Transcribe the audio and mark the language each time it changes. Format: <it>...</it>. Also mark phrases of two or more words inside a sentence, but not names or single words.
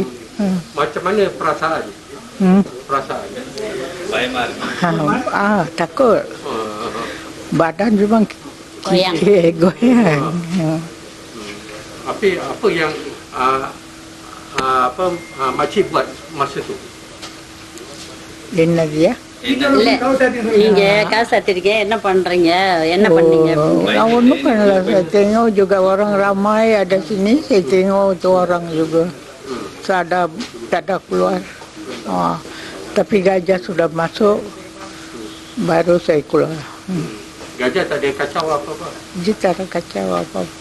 <ms>Macam mana perasaan? Perasaan? Takut. Badan memang goyang. Apa yang makcik buat masa tu?</ms> <ta>என்ன dia? நீங்க காசு எடுத்துருக்கீங்க, என்ன பண்றீங்க, என்ன பண்ணீங்க? Saya ஒன்றும் பண்ணல.</ta> <ms>Saya tengok juga orang ramai ada sini. Saya tengok tu orang juga. Tak ada keluar. Tapi gajah sudah masuk, baru saya keluar. Gajah tak ada kacau apa-apa? Dia tak ada kacau apa-apa.</ms>